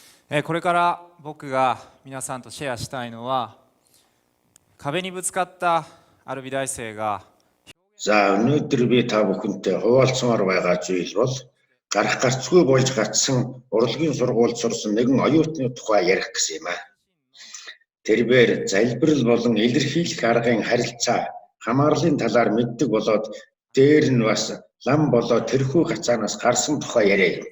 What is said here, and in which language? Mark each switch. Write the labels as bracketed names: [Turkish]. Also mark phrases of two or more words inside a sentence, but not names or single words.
[Japanese] これから僕が皆さんとシェアしたいのは、壁にぶつかったある美大生が [Mongolian] За өнөөдөр би та бүхэнтэй хуваалцмаар байгаа зүйл бол гарах гарцгүй болж гацсан урлагийн сургуульд сурсан нэгэн оюутны тухай ярих гэсэн юм аа. Тэрээр залбирал болон илэрхийлэх аргын харилцаа хамаарлын талаар мэддэг болоод дээр нь бас лам болоод тэрхүү гацаанаас гарсан тухай яриа юм.